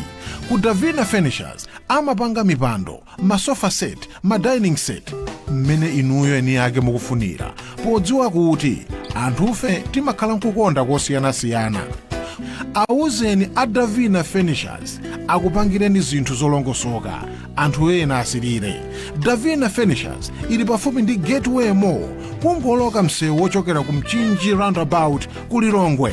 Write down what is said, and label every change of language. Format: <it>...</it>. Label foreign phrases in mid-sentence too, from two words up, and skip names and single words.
<ny>Ku Davina Furnitures amapanga mipando, masofa set,</ny> <en>dining set</en> <ny>mmene inuyo eni yake mukufunira. Podziwa kuti anthufe timakhala nkukonda kosiyanasiyana. Awuzeni a Davina Furnitures akupangireni zinthu zolongosoka, anthu ena asirire. Davina Furnitures ili pafupi ndi Gateway Mall, kungoloka msewu wochokera ku Mchinji roundabout ku Lilongwe.</ny>